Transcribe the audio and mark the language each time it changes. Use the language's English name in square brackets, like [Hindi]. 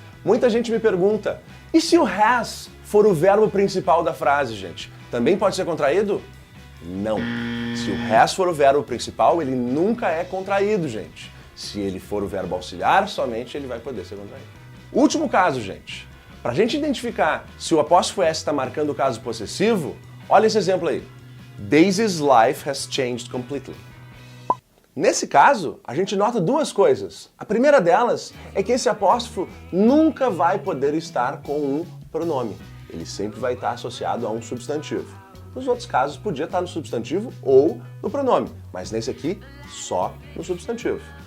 [Portuguese] Muita gente me pergunta, e se o has for o verbo principal da frase, gente? Também pode ser contraído? Não. Se Se o has for o verbo principal, ele nunca é contraído, gente. Se ele for o verbo auxiliar, somente ele vai poder ser contraído. Último caso, gente. Para a gente identificar se o apóstrofo S está marcando o caso possessivo, olha esse exemplo aí. [English] Daisy's life has changed completely. [Portuguese] Nesse caso, a gente nota duas coisas. A primeira delas é que esse apóstrofo nunca vai poder estar com um pronome. Ele sempre vai estar associado a um substantivo. Nos outros casos, podia estar no substantivo ou no pronome, mas nesse aqui, só no substantivo.